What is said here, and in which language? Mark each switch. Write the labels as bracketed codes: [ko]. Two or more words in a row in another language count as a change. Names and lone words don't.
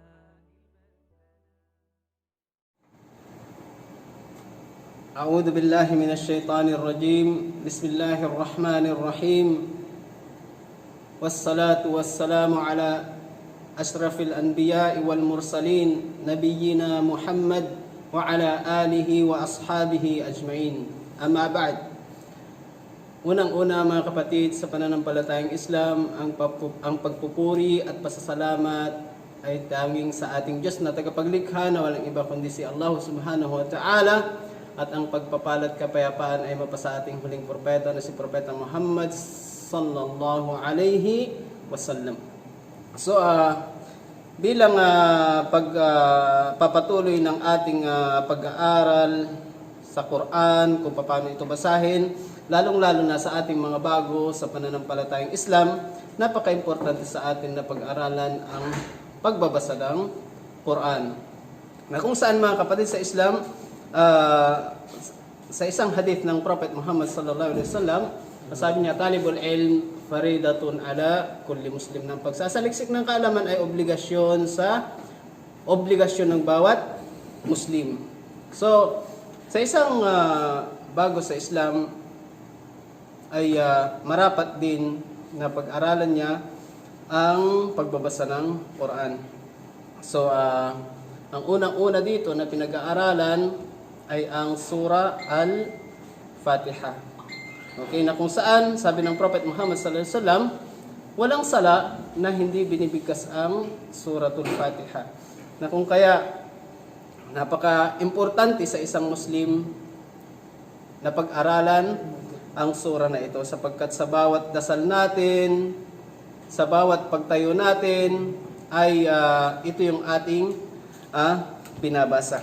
[ar] أعوذ بالله من الشيطان الرجيم. بسم الله الرحمن الرحيم، والصلاة والسلام على أشرف الأنبياء والمرسلين نبينا محمد وعلى آله وأصحابه أجمعين. أما بعد. [tl] Unang-una mga kapatid, sa pananampalatayang Islam, ang pagpupuri at pasasalamat ay tanging sa ating Diyos na tagapaglikha na walang iba kundi si Allah [ar] سبحانه وتعالى, [tl] at ang pagpapalat kapayapaan ay mapasa ating huling propeta na si Propeta Muhammad [ar] صلى الله عليه وسلم. [tl] So bilang pagpapatuloy ng ating pag-aaral sa Quran, kung paano ito basahin, lalong-lalo na sa ating mga bago sa pananampalatayang Islam, napaka-importante sa atin na pag-aralan ang pagbabasa ng Quran. Na kung saan mga kapatid sa Islam, sa isang hadith ng Prophet Muhammad [ar] صلى الله عليه وسلم, [tl] sabi niya, [ar] طلب العلم فريضة على كل مسلم. [tl] Ng pagsasaliksik ng kaalaman ay obligasyon ng bawat Muslim. So, sa isang bago sa Islam, ay marapat din na pag-aralan niya ang pagbabasa ng Quran. So, ang unang-una dito na pinag-aaralan ay ang Surah Al-Fatiha. Okay, na kung saan, sabi ng Prophet Muhammad [ar] صلى الله عليه وسلم, [tl] walang sala na hindi binibigkas ang Suratul Fatiha. Na kung kaya, napaka-importante sa isang Muslim na pag-aralan ang sura na ito, sapagkat sa bawat dasal natin, sa bawat pagtayo natin, ay ito yung ating binabasa.